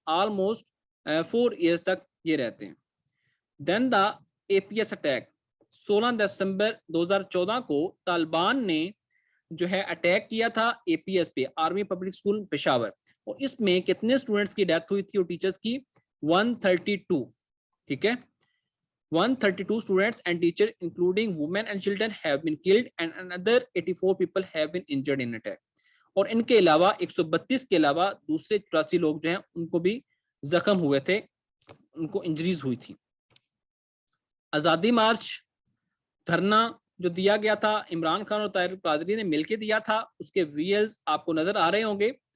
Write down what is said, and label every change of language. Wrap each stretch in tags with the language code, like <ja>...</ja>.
<hi>Almost 4 years तक ये रहते हैं।</hi> <en>then the APS attack,</en> <hi>16 दिसंबर 2014 को तालिबान ने जो है अटैक किया था एपीएस पे, आर्मी पब्लिक स्कूल पेशावर, और इसमें कितने स्टूडेंट्स की डेथ हुई थी और टीचर्स की? 132, ठीक है।</hi> <en>132 students and teachers including women and children have been killed and another 84 people have been injured in attack।</en> <hi>और इनके अलावा 132 के अलावा दूसरे 84 लोग जो हैं उनको भी जख्म हुए थे, उनको इंजरीज हुई थी। आजादी मार्च धरना जो दिया गया था इमरान खान और ताहिर कादरी ने मिलकर दिया था, उसके वीएल्स आपको नजर आ रहे होंगे।</hi>